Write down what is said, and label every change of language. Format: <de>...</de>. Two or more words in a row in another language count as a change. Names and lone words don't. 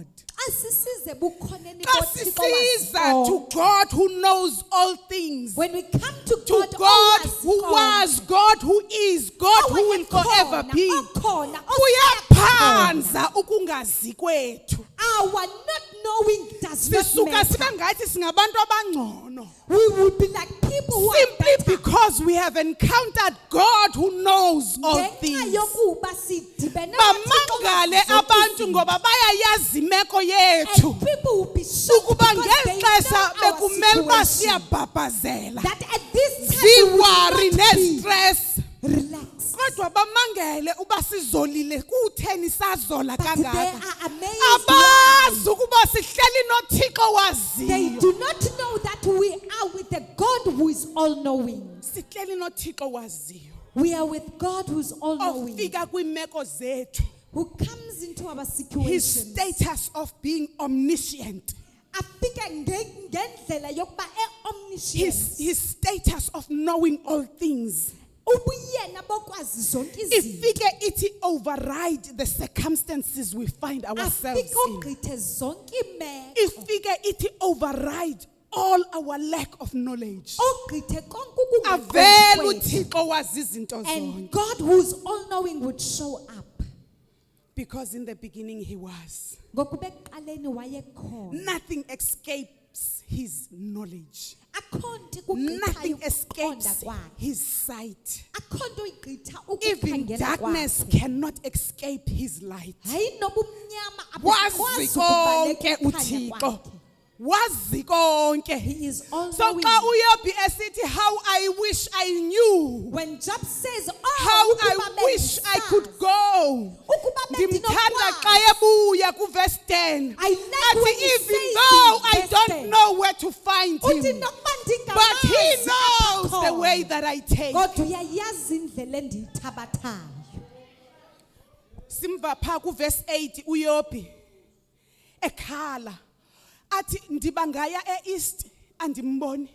<xh>Asisize bukhoneni xa boThixo sisiza wazi</xh> <en>to</en> <xh>konke.</xh> <en>God who knows all things, When we come to to God, God</en> <xh>owazi</xh> <en>who</en> <xh>konke,</xh> <en>was, God who is, God who will forever</en> <xh>owayekhona,</xh> <en>be,</en> <xh>okhona, kuyaphanza ukungazi kwethu.</xh> <en>Our not knowing does not</en> <xh>Sisuka</xh> <en>matter.</en> <xh>sibe ngathi singabantu abangcono.</xh> <en>We will be like people who are Simply better. because we have encountered God who knows all</en> <xh>Ngenxa</xh> <en>things.</en> <xh>yokuba sidibene Bamangale noThixo abantu zonke ngoba bayayazi imeko izinto. yethu.</xh> <en>And people will be shocked</en> <xh>Ukuba</xh> <en>because they</en> <xh>ngexesha</xh> <en>know our</en> <xh>bekumele uba</xh> <en>situation.</en> <xh>siyabhabhazela.</xh> <en>That at this time we will</en> <xh>Ziwari</xh> <en>not be</en> <xh>ne-stress.</xh> <en>relaxed.</en> <xh>Kodwa bamangele uba sizolile kutheni sazola</xh> <en>But they</en> <xh>kangaka.</xh> <en>are amazed.</en> <xh>Abazi ukuba sihleli noThixo</xh> <en>They</en> <xh>waziyo.</xh> <en>do not know that we are with a God who is all-knowing.</en> <xh>Sihleli noThixo waziyo.</xh> <en>We are with God who is all-knowing,</en> <xh>Ofika kwiimeko zethu.</xh> <en>who comes into our His situations. status of being omniscient.</en> <xh>Afike ngendlela yokuba</xh> <en>His omniscient. status of knowing all things.</en> <xh>Ubuyena bokwazi zonke izinto. Ifike ithi</xh> <en>override the circumstances we find ourselves</en> <xh>Afike</xh> <en>in.</en> <xh>ogqithe zonke imeko. Ifike ithi</xh> <en>override all our lack of knowledge.</en> <xh>Ogqithe konke Avela ukungaqondi kwethu. uThixo wazi izinto</xh> <en>And</en> <xh>zonke.</xh> <en>God who is all-knowing would show up. Because in the beginning he was.</en> <xh>Ngokuba ekuqaleni wayekhona.</xh> <en>Nothing escapes his knowledge.</en> <xh>Akho nto ikugqithayo</xh> <en>Nothing</en> <xh>ukuqonda</xh> <en>escapes</en> <xh>kwakhe.</xh> <en>his sight.</en> <xh>Akho nto igqitha</xh> <en>Even</en> <xh>ukukhangela</xh> <en>darkness</en> <xh>kwakhe.</xh> <en>cannot escape his light.</en> <xh>Hayi noba umnyama Wazi abukwazi ukubaleka konke ukukhanya uThixo. kwakhe. Wazi konke.</xh> <en>He is So all-knowing.</en> <xh>xa uYobi esithi</xh> <en>how I wish I knew, When Job says, how</en> <xh>ukuba</xh> <en>I wish I</en> <xh>bendisazi,</xh> <en>could go.</en> <xh>ukuba Ndimthanda xa bendinokwazi. ebuya kuverse 10.</xh> <en>I like when</en> <xh>Athi</xh> <en>he even says though in I verse don't 10, know where to find</en> <xh>uthi</xh> <en>him,</en> <xh>nokuba</xh> <en>but he</en> <xh>ndingamazi</xh> <en>knows the</en> <xh>akakho.</xh> <en>way that I take.</en> <xh>Kodwa uyayazi indlela endiyithabathayo. Simva pha kuverse 8 uYobi ekhala athi ndibangaya east andimboni,</xh>